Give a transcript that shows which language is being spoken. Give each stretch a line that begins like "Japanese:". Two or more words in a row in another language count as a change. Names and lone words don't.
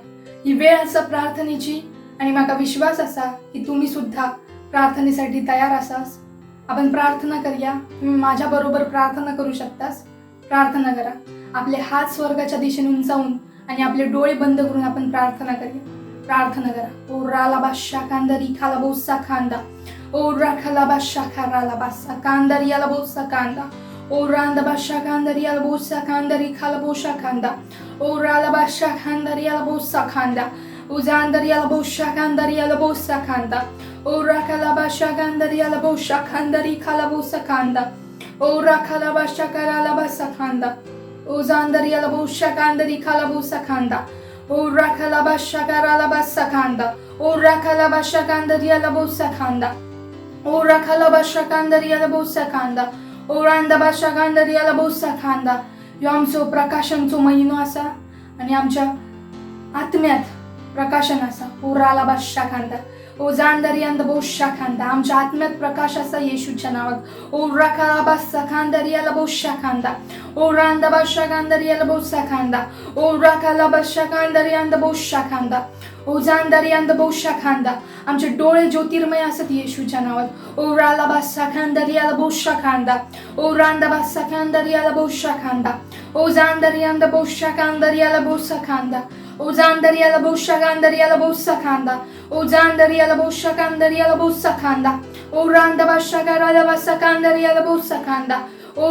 Konkani: ही वेळ असा प्रार्थनेची आणि म्हाका विश्वास असा की तुम्ही सुद्धा प्रार्थनेसाठी तयार असास. आपण प्रार्थना करूया. तुम्ही माझ्या बरोबर प्रार्थना करू शकतास. प्रार्थना करा. आपले हात स्वर्गाच्या दिशेने उंचावून आणि आपले डोळे बंद करून आपण प्रार्थना करूया. प्रार्थना करा. ओ रालाबाशा कांदरी खालाबोसा खांदा, ओ राखालाबाशा खारालाबासा कांदरी यालाबोसा कांदा, ओ रांदाबाशा कांदरी यालाबोसा कांदरी खालाबोशा खांदा, ओ रालाबाशा कांदरी यालाबोसा खांदा, ओ जांदरी यालाबोशा कांदरी यालाबोसा खांदा, ओ राखालाबाशा कांदरी यालाबोशा कांदरी खालाबोसा खांदा, ओ राखालाबाशा करालाबासा खांदा, ओ जांदरी यालाबोशा कांदरी खालाबोसा खांदा, ओ राखालाबाशा करालाबासा खांदा, ओ राखालाबाशा कांदरी यालाबोसा खांदा, ओ राखालाबाशा कांदरी यालाबोसा खांदा, ओ रांदाबाशा कांदरी यालाबोसा खांदा. ह्यो आमचो प्रकाशनचो महिनो असा आणि आमच्या आत्म्यात प्रकाशन असा. ओ रालाबाशा खांदा, ओ जांदरी यालाबोशा खांदा. आमच्या आत्म्यात प्रकाश असा येशूच्या नावात. ओ राखालाबासा कांदरी यालाबोशा खांदा, ओ रांदाबाशा कांदरी यालाबोसा खांदा, ओ राखालाबाशा कांदरी यालाबोशा खांदा, ओ जांदरी यालाबोशा खांदा. आमचे डोळे ज्योतिर्मय असत येशूच्या नावात. ओ रालाबासा कांदरी यालाबोशा खांदा, ओ रांदाबासा कांदरी यालाबोशा खांदा, ओ जांदरी यालाबोशा कांदरी यालाबोसा खांदा, ओ जांदरी यालाबोशा कांदरी यालाबोसा खांदा, ओ जांदरी यालाबोशा कांदरी यालाबोसा खांदा, ओ रांदाबाशा करालाबासा कांदरी यालाबोसा खांदा, ओ